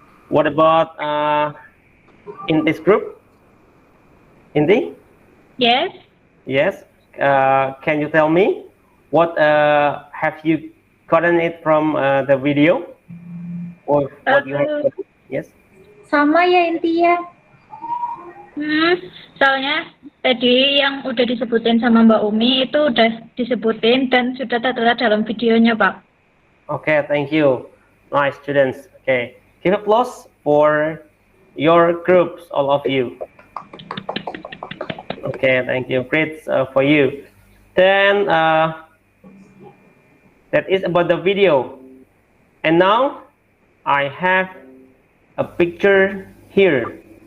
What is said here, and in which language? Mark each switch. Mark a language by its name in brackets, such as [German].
[English] What about in this group? Inti? Yes. Yes. Can you tell me what have you gotten it from the video or what you have? Yes. [Indonesian] Sama ya intinya. Soalnya tadi yang udah disebutin sama Mbak Umi itu udah disebutin dan sudah tertera dalam videonya, Pak. [English] Okay. Thank you. Nice students. Okay. Give applause for your groups, all of you. Okay. Thank you. Great for you. Then that is about the video. And now I have a picture here.